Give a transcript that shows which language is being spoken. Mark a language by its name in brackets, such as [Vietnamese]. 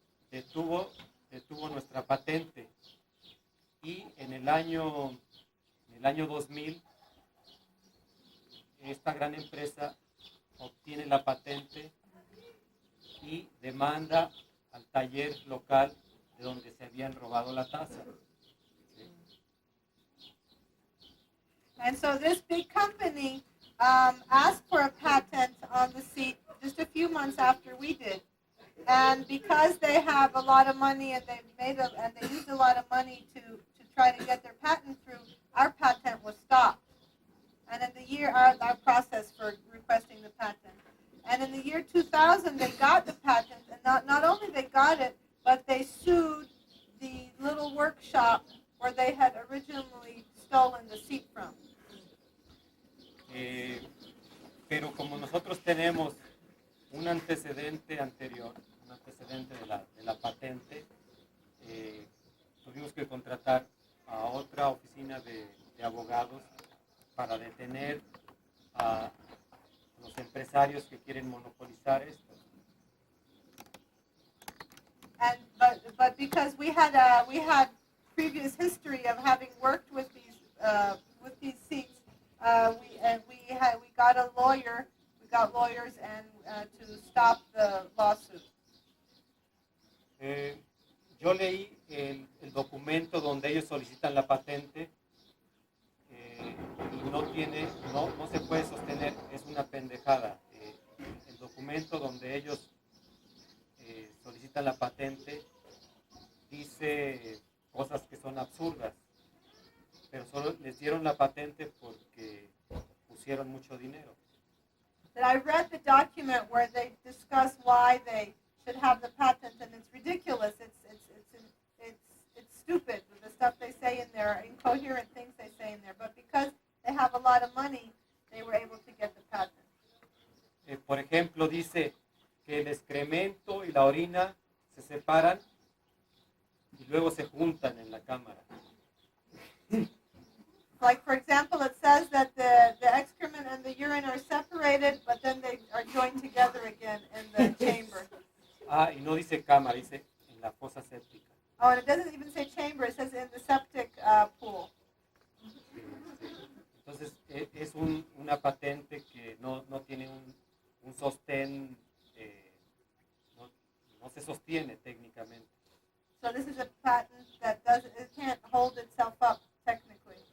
[Spanish] Detuvo nuestra patente y en el año 2000 esta gran empresa obtiene la patente y demanda al taller local de donde se habían robado la taza. [English] And so this big company asked for a patent on the seat just a few months after we did. And because they have a lot of money and they used a lot of money to try to get their patent through, our patent was stopped. And in the year, our process for requesting the patent. And in the year 2000, they got the patent, and not only they got it, but they sued the little workshop where they had originally stolen the seat from. [Spanish] Pero como nosotros tenemos un antecedente anterior, un antecedente de la patente, tuvimos que contratar a otra oficina de abogados para detener a los empresarios que quieren monopolizar esto. [English] But because we had previous history of having worked with these seats, we got a lawyer. We got lawyers and to stop the lawsuit. [Spanish] Yo leí el documento donde ellos solicitan la patente y no se puede sostener, es una pendejada. El documento donde ellos solicitan la patente dice cosas que son absurdas, pero solo les dieron la patente porque pusieron mucho dinero. [English] That I read the document where they discuss why they should have the patent, and it's ridiculous. It's stupid. The stuff they say in there, incoherent things they say in there. But because they have a lot of money, they were able to get the patent. [Spanish] Por ejemplo, dice que el excremento y la orina se separan y luego se juntan en la cámara. [English] Like, for example, it says that the excrement and the urine are separated, but then they are joined together again in the chamber. [Spanish] Y no dice cámara, dice en la fosa séptica. [English] Oh, and it doesn't even say chamber, it says in the septic pool. [Spanish] Entonces, es una patente que no tiene un sostén, no se sostiene técnicamente. [English] So this is a patent that it can't hold itself up technically.